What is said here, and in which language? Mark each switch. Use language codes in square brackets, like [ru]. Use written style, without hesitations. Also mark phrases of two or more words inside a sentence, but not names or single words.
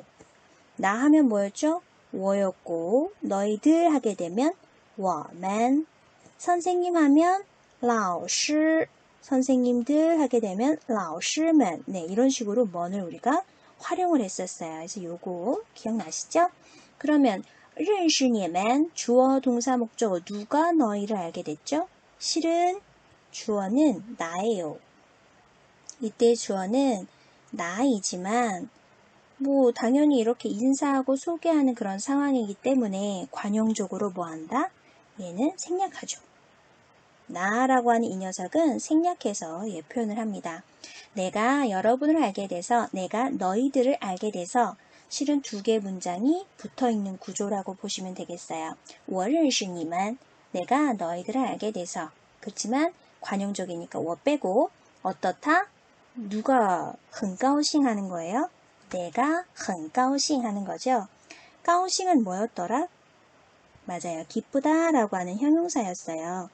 [ko] 나 하면 뭐였죠? 워였고 너희들 하게 되면 我们. 선생님 하면 老师, 선생님들 하게 되면 老师们. 네, 이런 식으로 뭐를 우리가 활용을 했었어요. 그래서 요거 기억나시죠? 그러면 [zh] 认识你们 [ko] 주어 동사 목적어 누가 너희를 알게 됐죠? 실은 주어는 나예요. 이때 주어는 나이지만 뭐 당연히 이렇게 인사하고 소개하는 그런 상황이기 때문에 관용적으로 뭐한다? 얘는 생략하죠. 나라고 하는 이 녀석은 생략해서 표현을 합니다. 내가 여러분을 알게 돼서, 내가 너희들을 알게 돼서 실은 두 개의 문장이 붙어있는 구조라고 보시면 되겠어요. [zh] 我认识你们 [ko] 내가 너희들을 알게 돼서. 그렇지만 관용적이니까 我 빼고 어떻다? 누가 [zh] 很高兴 [ko] 하는 거예요? 내가 [zh] 很高兴 [ko] 하는 거죠. 高兴 은 뭐였더라? 맞아요. 기쁘다 라고 하는 형용사였어요.